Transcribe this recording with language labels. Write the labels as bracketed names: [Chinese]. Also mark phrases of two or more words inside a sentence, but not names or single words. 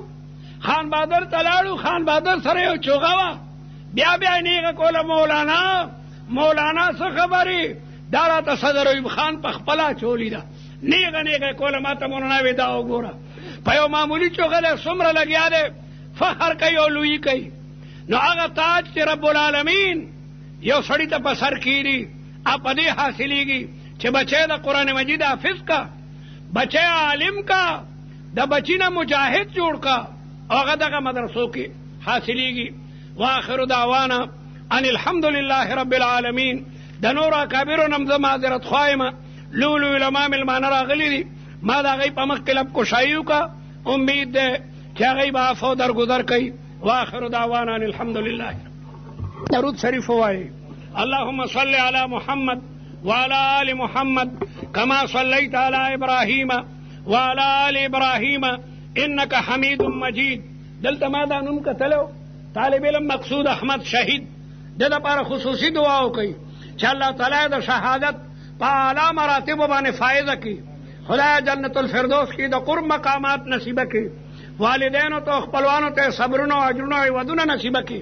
[Pashto] خان بهادر ته لاړو، خان بهادر سره یو چوغه وه، بیا نیغه کوله مولانا څه خبرې دا راته صدر ایوب خان په خپله چولی ده. نیغه کوله ما ته مولانا وی دا وګوره په یو معمولي چوغه دی څومره لګیا دی فخر کوي او لویي کوي. نو هغه تاج چې رب العالمین یو سړي ته په سر کیږي په دې حاصلېږي چې بچی د قرآن مجید حافظ کا، بچی عالم کا، د بچی نه مجاهد جوړ کا او هغه دغه مدرسو کې حاصلېږي. [Arabic] واخر دعوانا ان الحمد لله رب العالمین. [Pashto] د نور اکابرو نم زه معذرت خوایم، لولو علما مېلمانه راغلي دي، ما د هغوی په مخ کې لب کشایي وکړه. امید دی چې هغوی به عفو درګذر کوي. واخر دعوانا ان الحمد لله. درود شریف ووایي. [Arabic] اللهم صل على محمد وعلى آل محمد كما صليت على إبراهيم وعلى آل إبراهيم إنك حميد مجيد. [Pashto] دلته ما دا نوم کتلو طالب علم مقصود احمد شهید د لپاره خصوصي دعا وکړي چې الله تعالی د شهادت په اعلی مراتب باندې فائدہ کړي، خدای جنت الفردوس کې د قرب مقامات نصیب کړي، والدینو ته خپلوانو ته صبرونه او اجرونه او ودونه نصیب کړي.